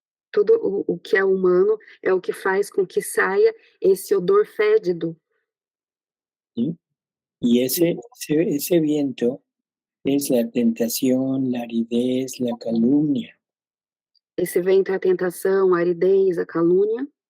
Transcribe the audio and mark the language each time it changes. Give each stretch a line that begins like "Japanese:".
Portuguese: tudo o que é humano é o que faz com que saia esse odor fédido.
Spanish: ¿Sí? Y ese viento es la tentación, la aridez, la calumnia.
Portuguese: Esse vento é a tentação, a aridez, a calúnia.